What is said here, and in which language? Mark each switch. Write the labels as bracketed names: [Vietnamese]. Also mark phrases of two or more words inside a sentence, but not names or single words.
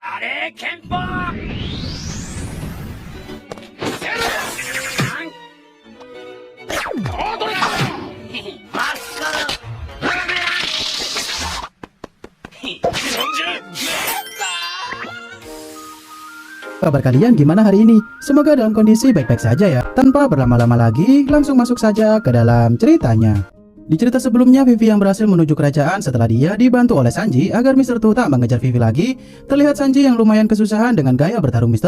[Japanese] バレー拳法セルコードラマスカラブーメラン [Indonesian] Kabar kalian gimana hari ini? Semoga dalam kondisi baik-baik saja ya. Tanpa berlama-lama lagi, langsung masuk saja ke dalam ceritanya. Di cerita sebelumnya, Vivi yang berhasil menuju kerajaan setelah dia dibantu oleh Sanji agar Mr. Tu tak mengejar Vivi lagi. Terlihat Sanji yang lumayan kesusahan dengan gaya bertarung Mr.